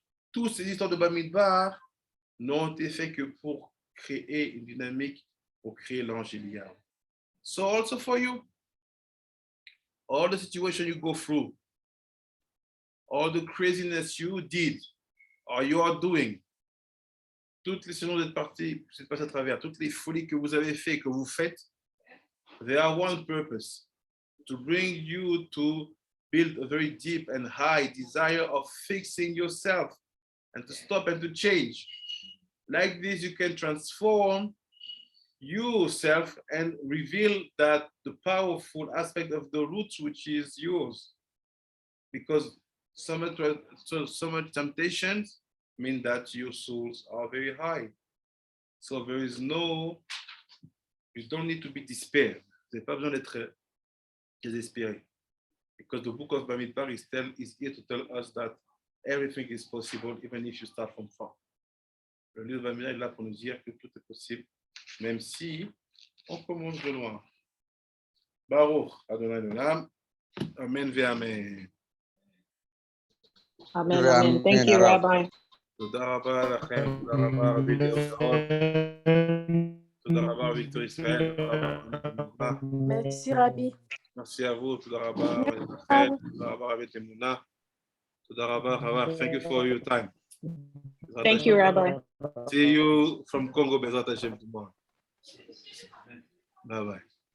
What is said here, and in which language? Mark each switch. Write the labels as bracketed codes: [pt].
[fr] Toutes ces histoires de Bamidbar n'ont été faites que pour créer une dynamique, pour créer l'angélial. [en] So also for you, all the situation you go through, all the craziness you did or you are doing, [fr] toutes les saisons de partie, c'est passé à travers, toutes les folies que vous avez fait, que vous faites, [en] they are one purpose, to bring you to build a very deep and high desire of fixing yourself and to stop and to change. Like this, you can transform yourself and reveal that the powerful aspect of the roots which is yours. Because so much temptations mean that your souls are very high. So there is no, you don't need to be despair. [fr] Vous n'avez pas besoin d'être désespéré. [en] Because the book of Bamidbar is here to tell us that everything is possible even if you start from far. [fr] Le livre de Bamidbar est là pour nous dire que tout est possible, même si on commence de loin. [he] Baruch Adonai Olam. Amen ve amen. [en] Amen, amen. Thank you, Rabbi. [he] תודה רבה לכם, תודה רבה רבי ליאור, תודה רבה רבי תור ישראל, תודה רבה. [fr] Merci, Rabbi. Merci à vous, [he] תודה רבה רבי רחל, תודה רבה רבי תמונה, תודה רבה חבר. [en] Thank you for your time. Thank you, Rabbi. See you from Congo, [he] Bezrat Hashem [en] tomorrow. Bye bye.